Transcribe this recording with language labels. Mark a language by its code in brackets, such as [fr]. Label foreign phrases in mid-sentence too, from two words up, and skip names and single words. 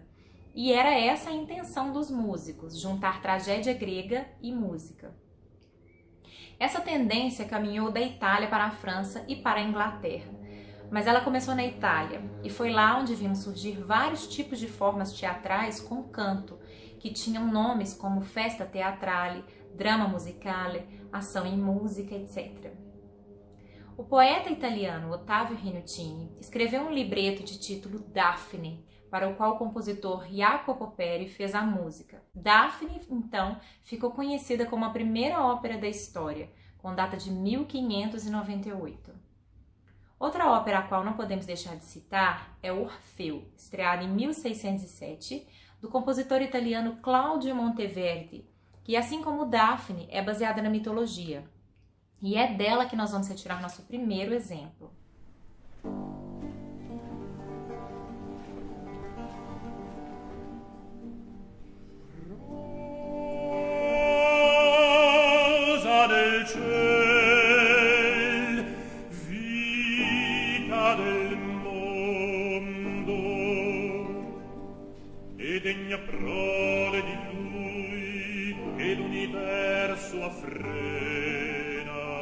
[pt] E era essa a intenção dos músicos, juntar tragédia grega e música. Essa tendência caminhou da Itália para a França e para a Inglaterra. Mas ela começou na Itália, e foi lá onde vimos surgir vários tipos de formas teatrais com canto, que tinham nomes como [it] festa teatrale, drama musicale, [pt] ação em música, etc. O poeta italiano Ottavio Rinuccini escreveu um libreto de título Daphne, para o qual o compositor Jacopo Peri fez a música. Daphne, então, ficou conhecida como a primeira ópera da história, com data de 1598. Outra ópera a qual não podemos deixar de citar é Orfeu, estreada em 1607, do compositor italiano Claudio Monteverdi, que, assim como Daphne, é baseada na mitologia. E é dela que nós vamos retirar nosso primeiro exemplo. [it] Rosa del ciel, vita del mondo, e degna prole di lui che l'universo affrena.